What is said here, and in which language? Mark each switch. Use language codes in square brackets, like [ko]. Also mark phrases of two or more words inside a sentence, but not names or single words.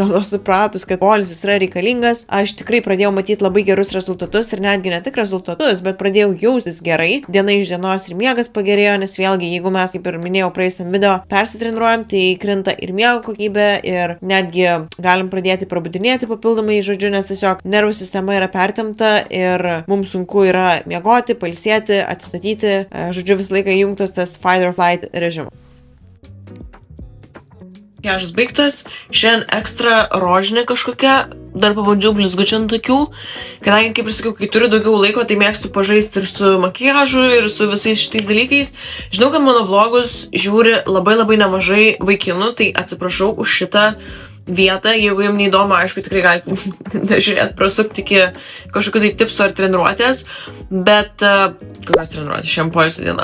[lt] dėlto supratus, kad poilsis yra reikalingas, aš tikrai pradėjau matyti labai gerus rezultatus ir netgi ne tik rezultatus, bet pradėjau jaustis gerai, diena iš dienos ir miegas pagerėjo, nes vėlgi, jeigu mes, kaip ir minėjau praėjusiam video, persitreniruojam, tai krinta ir miego kokybė ir netgi galim pradėti prabudinėti papildomai, žodžiu, nes tiesiog nervų sistema yra pertempta ir mums sunku yra miegoti, pailsėti, atsistatyti, žodžiu, visą laiką įjungtas tas [en] fight or flight [lt] režimas. Makiažas baigtas, šiandien ekstra rožinė kažkokia, dar pabandžiau blizgučių ant akių, kadangi, kaip ir sakiau, kai turiu daugiau laiko, tai mėgstu pažaisti ir su makiažu, ir su visais šitais dalykais. Žinau, kad mano vlogus žiūri labai nemažai vaikinų, tai atsiprašau už šitą vietą, jeigu jums neįdomu, aišku, tikrai galite nežiūrėti, prasukti iki kažkokių tai tipsų ar treniruotės, bet kokios treniruotės šiandien poilsio diena.